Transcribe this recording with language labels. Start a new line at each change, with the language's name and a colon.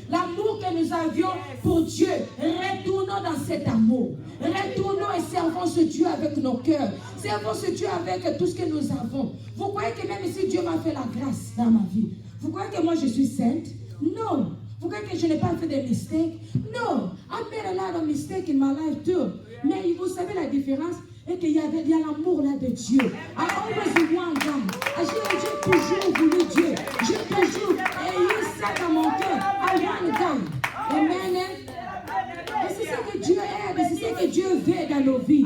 French: L'amour que nous avions pour Dieu. Retournons dans cet amour. Retournons et servons ce Dieu avec nos cœurs. Servons ce Dieu avec tout ce que nous avons. Vous croyez que même si Dieu m'a fait la grâce dans ma vie, vous croyez que moi je suis sainte? Non. Vous croyez que je n'ai pas fait de mistakes? Non.
English: I made a lot of mistakes in my life too.
French: Mais vous savez la différence? Et qu'il y a l'amour là de Dieu.
English: I always want God.
French: J'ai toujours voulu Dieu. J'ai toujours eu ça dans mon cœur.
English: I want God.
French: Amen. Et c'est ça que Dieu aide. C'est ça que Dieu veut dans nos vies.